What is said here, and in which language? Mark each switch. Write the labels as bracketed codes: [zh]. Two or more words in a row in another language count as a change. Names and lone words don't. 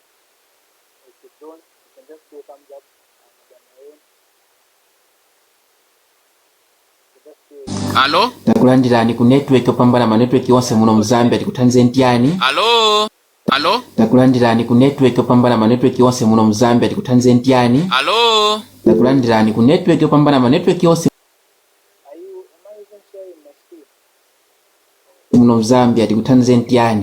[en] If you don't, you can just do a thumbs up on my own. [ny] Alo? Takulandirani ku network opambana ma network yonse muno mu Zambia tikuthandize ntyani? Alo? Alo? Takulandirani ku network opambana ma network yonse muno mu Zambia tikuthandize ntyani? Alo? Takulandirani ku network opambana ma network yonse muno mu Zambia tikuthandize ntyani?